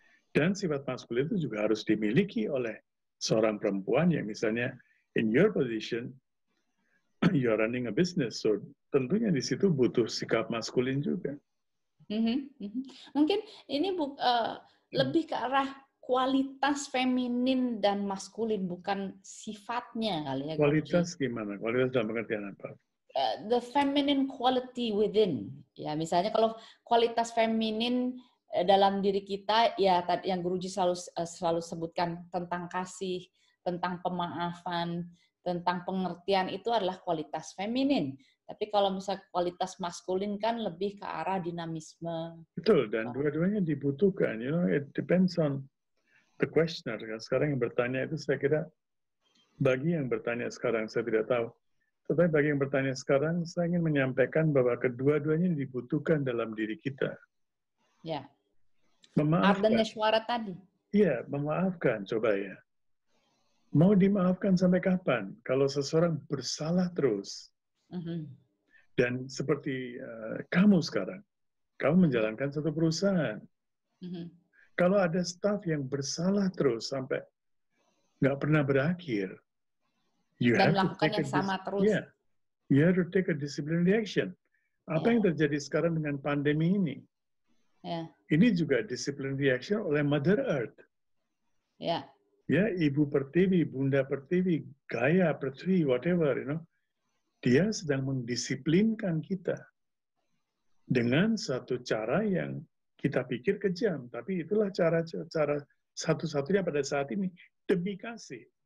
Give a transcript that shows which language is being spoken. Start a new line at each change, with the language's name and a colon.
Indonesian: Dan sifat maskulin itu juga harus dimiliki oleh seorang perempuan yang misalnya
English: in your position, you are running a business.
Indonesian: So tentunya di situ butuh sikap maskulin juga. Mungkin ini lebih ke arah kualitas feminin dan maskulin, bukan sifatnya kali ya. Kualitas gimana? Kualitas dalam pengertian apa?
English: The feminine quality within.
Indonesian: Ya, misalnya kalau kualitas feminin dalam diri kita, ya yang Guruji selalu sebutkan tentang kasih, tentang pemaafan, tentang pengertian, itu adalah kualitas feminin. Tapi kalau misalnya kualitas maskulin kan lebih ke arah dinamisme. Betul, dan dua-duanya dibutuhkan.
English: You know, it depends on the questioner.
Indonesian: Sekarang yang bertanya itu saya kira, bagi yang bertanya sekarang saya tidak tahu. Tetapi bagi yang bertanya sekarang, saya ingin menyampaikan bahwa kedua-duanya dibutuhkan dalam diri kita. Ya. Memaafkan. Ardanya suara tadi. Iya, memaafkan, coba ya. Mau dimaafkan sampai kapan? Kalau seseorang bersalah terus. Dan seperti kamu sekarang, kamu menjalankan satu perusahaan. Kalau ada staf yang bersalah terus sampai nggak pernah berakhir, dan melakukan yang sama terus.
English: Yeah, you have to take a disciplinary action.
Indonesian: Apa yang terjadi sekarang dengan pandemi ini? Ini juga disciplinary action oleh Mother Earth. Ya, Ibu Pertiwi, Bunda Pertiwi, Gaia Pertiwi,
English: whatever, you know.
Indonesian: Dia sedang mendisiplinkan kita dengan satu cara yang kita pikir kejam, tapi itulah cara satu-satunya pada saat ini, demi kasih.